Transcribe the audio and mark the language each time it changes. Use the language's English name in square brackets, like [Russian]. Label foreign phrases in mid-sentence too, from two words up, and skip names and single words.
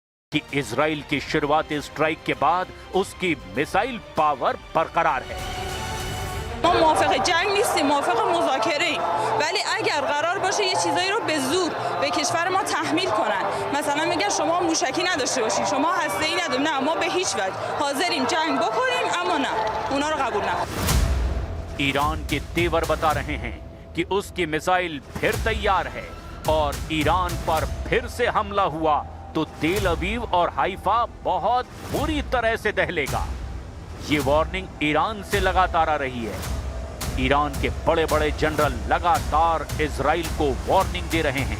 [Hindi] कि इजराइल की शुरुआती स्ट्राइक के बाद उसकी मिसाइल पावर बरकरार है। [Persian] ما موافق جنگ نیستیم، موافق مذاکره ایم، ولی اگر قرار باشه یه چیزایی رو به زور به کشور ما تحمیل کنن، مثلا میگن شما موشکی نداشته باشین، شما هسته‌ای نداریم، نه ما به هیچ وجه حاضریم جنگ بکنیم، اما نه اونا رو قبول نکنیم. [Hindi] ईरान के तेवर बता रहे हैं कि उसकी मिसाइल फिर तैयार है और ईरान पर फिर से हमला हुआ तो तेल अवीव और हाइफा बहुत बुरी तरह से दहलेगा। ये वार्निंग ईरान से लगातार आ रही है। ईरान के बड़े बड़े जनरल लगातार इजराइल को वार्निंग दे रहे हैं।